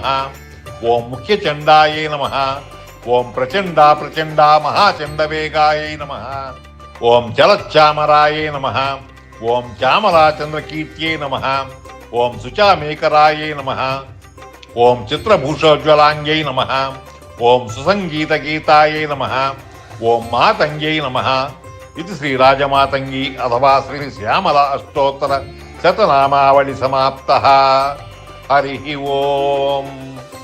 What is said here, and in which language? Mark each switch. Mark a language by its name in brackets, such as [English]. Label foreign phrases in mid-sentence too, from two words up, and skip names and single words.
[Sanskrit] ಓಂ ಮುಖ್ಯಚಂಡಾಯೈ ನಮಃ. ಓಂ ಪ್ರಚಂಡ ಮಹಾಚಂಡವೇಗಾಯೈ ನಮಃ. ಓಂ ಚಲಚ್ಚಾಮರಾಯೈ ನಮಃ. ಓಂ ಚಾಮರಾಚಂದ್ರಕೀರ್ತ್ಯೈ ನಮಃ. ಓಂ ಸುಚಾಮೇಕರಾಯೈ ನಮಃ. ಓಂ ಚಿತ್ರಭೂಷೋಜ್ವಲಾಂಗ್ಯೈ ನಮಃ. ಓಂ ಸುಸಂಗೀತಗೀತಾಯೈ ನಮಃ. ఓం మాతంగ్యై నమః. [Telugu] ఇది శ్రీరాజమాతంగి అథవా శ్రీ శ్యామల అష్టోత్తర శతనామావళి సమాప్త. హరి ఓం.